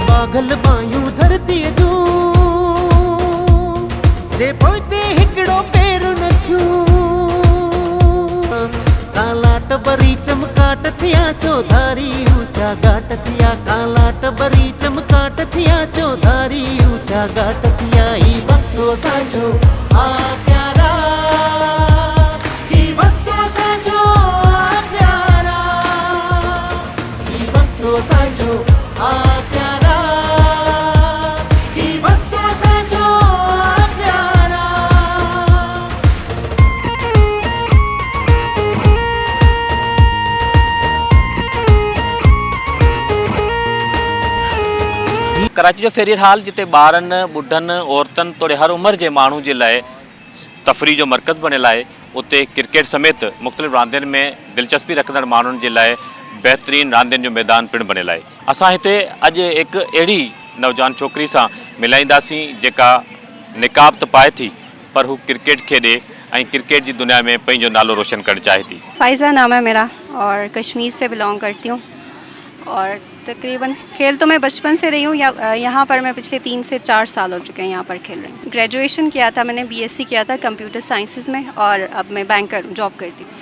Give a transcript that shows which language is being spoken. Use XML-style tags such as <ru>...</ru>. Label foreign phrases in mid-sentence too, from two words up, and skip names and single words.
<sd>पगल बायूं धरती जूं जे पोइते हिकिड़ो पेर न थियूं काला टबरी चमकाट थिया चौधारी ऊंचा घाट थिया काला टबरी चमकाट थिया चौधारी ऊंचा घाट थिया ई वक्तो साजो आ प्यारा ई वक्तो साजो आ प्यारा ई वक्तो साजो आ प्यारा ई वक्तो साजो आ प्यारा। कराची जो फेरियर हाल जिते ॿारनि ॿुढनि औरतनि तोड़े हर उमिरि जे माण्हू जे लाइ तफ़री जो मर्कज़ बनियल आहे। उते क्रिकेट समेत मुख़्तलिफ़ रांदियुनि में दिलचस्पी रखंदड़ माण्हुनि जे लाइ बहितरीन रांदियुनि जो मैदान पिणु बनियल आहे। असां हिते अॼु हिकु अहिड़ी नौजवान छोकिरी सां मिलाईंदासीं जेका निकाब त पाए थी पर हू क्रिकेट खेॾे ऐं क्रिकेट जी दुनिया में पंहिंजो नालो रोशन करणु चाहे थी।</sd> <ur>فائزہ نام ہے میرا اور کشمیر سے بلونگ کرتی ہوں اور تقریباً کھیل تو میں بچپن سے رہی ہوں. یہاں پر میں پچھلے 3 سے 4 سال ہو چکے ہیں یہاں پر کھیل رہی ہوں. گریجویشن کیا تھا میں نے، بی ایس سی کیا تھا</ur> <en>computer sciences</en> <ur>میں اور اب میں</ur> <en>banker job</en> <ur>کرتی ہوں.</ur>